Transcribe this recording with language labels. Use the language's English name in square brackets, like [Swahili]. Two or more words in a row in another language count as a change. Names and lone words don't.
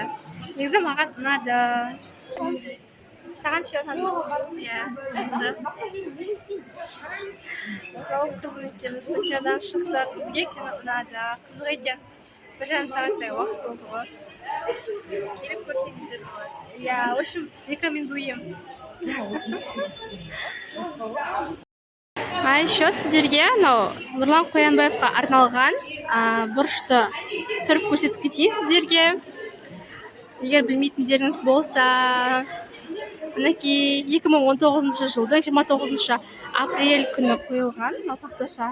[Kazakh] Негізі маған ұнады. Саған ше ұнады ма? Иә, жақсы. Жауап қылып екенбіз. Кинодан шықтық. Бізге кино ұнады. Қызық екен. 1,5 сағаттай уақыт болды ғой. Келіп көрсеңіздер болады. [Russian] Я, в общем, рекомендуем. [Kazakh] Еще сіздерге анау Нұрлан Қоянбаевқа арналған бұрышты түсіріп көрсетіп кетейін сіздерге. Егер білмейтіндеріңіз болса, мінекей 2019 жылдың 29 апрель күні қойылған мынау тақташа.